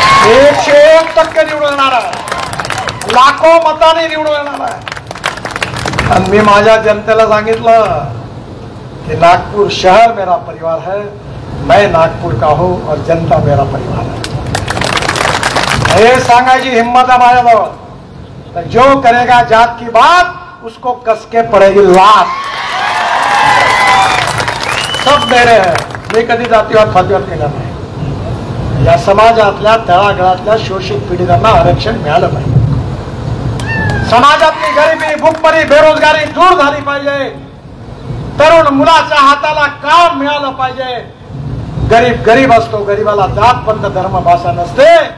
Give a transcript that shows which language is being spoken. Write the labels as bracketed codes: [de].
[mr] 101% निवडून येणार आहे, लाखो मताने निवडून येणार आहे. आणि मी माझ्या जनतेला सांगितलं कि [hi] नागपुर शहर मेरा परिवार है, मैं नागपुर का हूं और जनता मेरा परिवार है. [mr] ये सांगायची हिम्मत है माझ्याजवळ. [hi] तर जो करेगा जात की बात उसको कसके पड़ेगी लात. सब मेरे है. [mr] मी कधी जातीवाद फातीवाद केला नाही. या समाजातल्या तळागाळातल्या शोषित पीडितांना आरक्षण मिळालं पाहिजे. समाजातली गरिबी, भूकमरी, बेरोजगारी दूर झाली पाहिजे. तरुण मुलाच्या हाताला काम मिळालं पाहिजे. गरीब गरीब असतो, गरीबाला जात पंथ धर्म भाषा नसते.